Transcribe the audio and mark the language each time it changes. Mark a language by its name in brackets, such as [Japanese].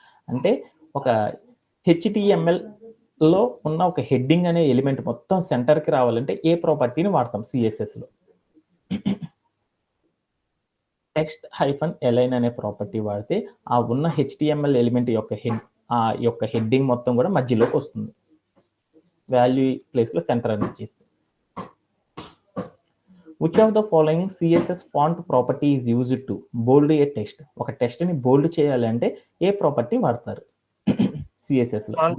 [Telugu] అంటే ఒక HTML లో ఉన్న ఒక హెడ్డింగ్ అనే ఎలిమెంట్ మొత్తం సెంటర్కి రావాలంటే ఏ ప్రాపర్టీని వాడతాం సిఎస్ఎస్లో? టెక్స్ట్ హైఫన్ అలైన్ అనే ప్రాపర్టీ వాడితే ఆ ఉన్న HTML ఎలిమెంట్ యొక్క హెడ్డింగ్ మొత్తం కూడా మధ్యలోకి వస్తుంది. వాల్యూ ప్లేస్లో సెంటర్ అని ఇచ్చేస్తుంది. [English] Which of the following CSS font property is used to bold a text? [Telugu] ఒక టెక్స్ట్ ని బోల్డ్ చేయాలంటే ఏ ప్రాపర్టీ వాడతారు సిఎస్ఎస్ లో?